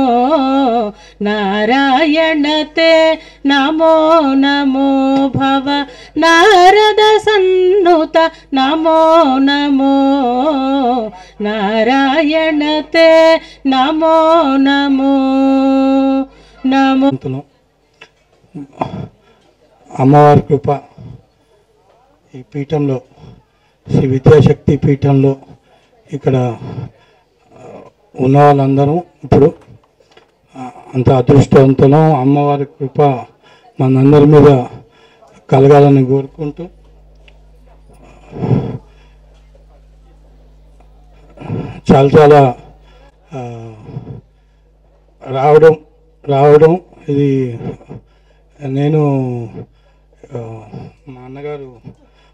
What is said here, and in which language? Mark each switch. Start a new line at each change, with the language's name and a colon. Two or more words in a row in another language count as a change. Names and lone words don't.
Sanskrit: नारायणते नमो नमो भव नारद सन्नुत नमो नमो नारायणते नमो नमो नमो
Telugu: అమ్మవారి కృప ఈ పీఠంలో శ్రీ విద్యాశక్తి పీఠంలో ఇక్కడ ఉన్న వాళ్ళందరూ ఇప్పుడు అంత అదృష్టవంతులు అమ్మవారి కృప మనందరి మీద కలగాలని కోరుకుంటూ చాలా రావడం ఇది నేను మా అన్నగారు